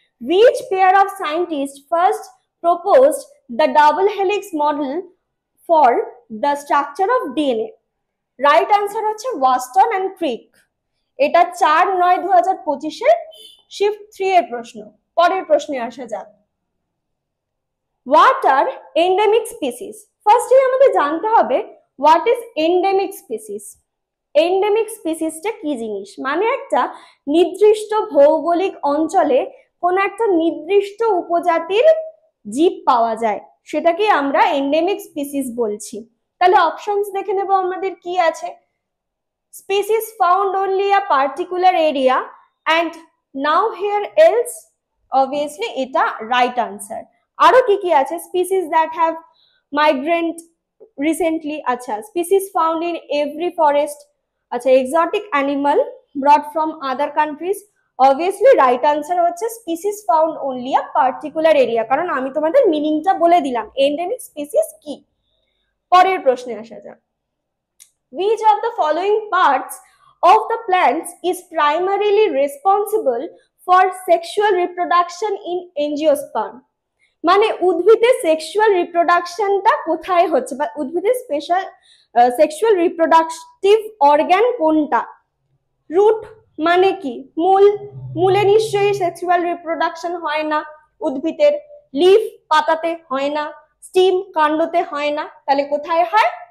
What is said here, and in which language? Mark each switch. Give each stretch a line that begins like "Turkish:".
English: which pair of scientists first proposed the double helix model for the structure of DNA?
Bangla: Right answer হচ্ছে Watson and ক্রিক। এটা 4/9/2025 shift 3 এর প্রশ্ন। পরের প্রশ্নে আসা যাক।
English: What are endemic species?
Bangla: ফার্স্টে আমাদের জানতে হবে
English: What is endemic species.
Bangla: Endemic স্পিসিসটা কি জিনিস? মানে একটা নির্দিষ্ট ভৌগোলিক অঞ্চলে কোন একটা নির্দিষ্ট উপজাতির জীব পাওয়া যায়, সেটাকে আমরা এন্ডেমিক স্পিসিস বলছি। তাহলে অপশনস দেখে নেব আমাদের কি আছে।
English: species found only a particular area and nowhere else,
Bangla: obviously এটা রাইট আনসার। আরো কি কি আছে?
English: species that have migrant recently, আচ্ছা species found in every forest, আচ্ছা exotic animal brought from other countries, obviously right answer হচ্ছে species found only a particular area,
Bangla: কারণ আমি তোমাদের মিনিংটা বলে দিলাম এন্ডেমিক স্পিসিস কি। পরের প্রশ্নে আসা যাক।
English: which of the following parts of the plants is primarily responsible for sexual reproduction in angiosperm?
Bangla: মানে উদ্ভিদের সেক্সুয়াল রিপ্রোডাকশনটা কোথায় হচ্ছে, বা উদ্ভিদের স্পেশাল সেক্সুয়াল রিপ্রোডাকটিভ অর্গান কোনটা? রুট মানে কি? মূল, মূলে নিশ্চয়ই সেক্সুয়াল রিপ্রোডাকশন হয় না উদ্ভিদের। লিফ পাতাতে হয় না, স্টিম কাণ্ডতে হয় না, তাহলে কোথায় হয়?